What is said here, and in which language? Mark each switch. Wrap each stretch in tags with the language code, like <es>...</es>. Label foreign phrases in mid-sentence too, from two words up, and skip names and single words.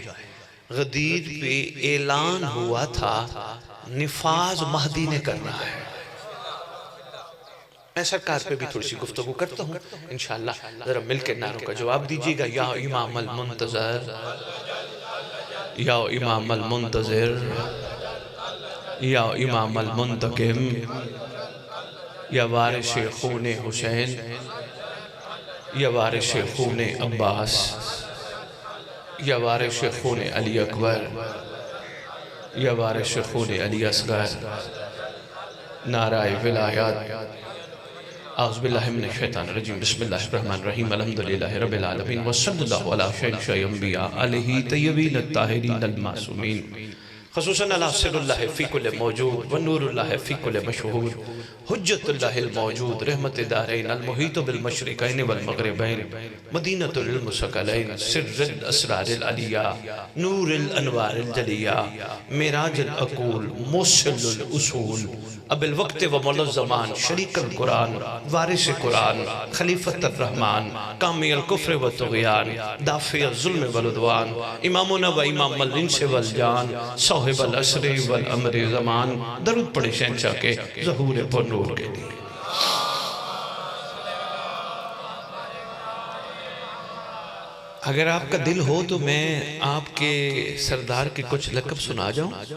<ur>غدیر پے اعلان ہوا تھا نفاذ مہدی نے کرنا ہے. میں سرکار پے بھی تھوڑی سی گفتگو کرتا ہوں ان شاء اللہ۔ ذرا مل کے نعروں کا جواب دیجیے گا. یا امام المنتظَر، یا امام المنتظِر، یا امام المنتقم، یا وارثِ خونِ حسین، یا وارثِ خونِ عباس، یا وارثِ خونِ علی اکبر، یا وارثِ خونِ علی اصغر. نعرۂ ولایت.</ur> <ar>أعوذ بالله من الشيطان الرجيم. بسم الله الرحمن الرحيم. الحمد لله رب العالمين وصلى الله على سيد الأنبياء عليه الطيبين الطاهرين المعصومين. خصوصاً على سر الله في كل موجود ونور الله في كل مشهود حجة الله الموجود رحمة الدارين المحيط بالمشرقين والمغربين مدينة الثقلين سر الأسرار العلية نور الأنوار الجلية معراج العقول موصل الأصول أب الوقت ومولى الزمان شريك القرآن وارث القرآن خليفة الرحمن كامل الكفر والطغيان دافع الظلم والعدوان إمامنا وإمام الإنس والجان صاحب العصر والأمر الزمان.</ar> <ur>درود پڑھے شہنشاہ کے ظہور پر نور کے لیے. اگر آپ کا دل ہو تو میں آپ کے سردار کے کچھ لقب سنا جاؤں.</ur>